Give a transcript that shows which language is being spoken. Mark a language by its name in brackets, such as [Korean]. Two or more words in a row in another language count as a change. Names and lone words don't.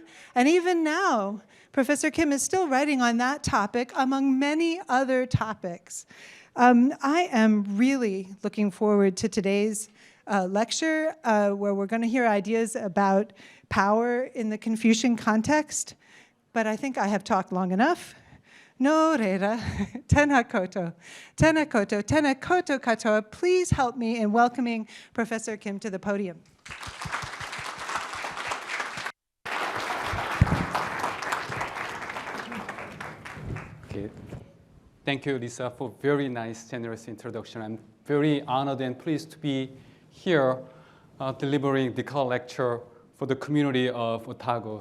[English] And even now, Professor Kim is still writing on that topic, among many other topics. I am really looking forward to today's lecture, where we're going to hear ideas about power in the Confucian context. But I think I have talked long enough. [Māori] No reira, tēnā koto katoa. [English] Please help me in welcoming Professor Kim to the podium. Okay. Thank you, Lisa, for very nice, generous introduction. I'm very honored and pleased to be here delivering the Carle lecture for the community of Otago.